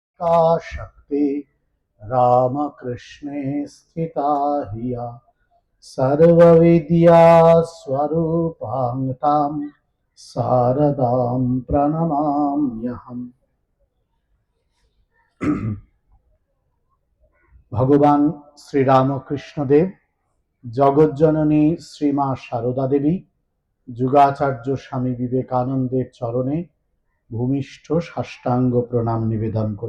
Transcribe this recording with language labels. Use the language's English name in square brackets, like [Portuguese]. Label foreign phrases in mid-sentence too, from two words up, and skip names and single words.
[Sanskrit] का शक्ति रामकृष्णे स्थिता हिया सर्वविद्या स्वरूपां तां शारदां प्रणमाम्यहम्। [Bangla] ভগবান শ্রীরামকৃষ্ণদেব, জগজ্জননী শ্রীমা সারদা দেবী, যুগাচার্য স্বামী বিবেকানন্দের চরণে ভূমিষ্ঠ সাষ্টাঙ্গ প্রণাম নিবেদন করি।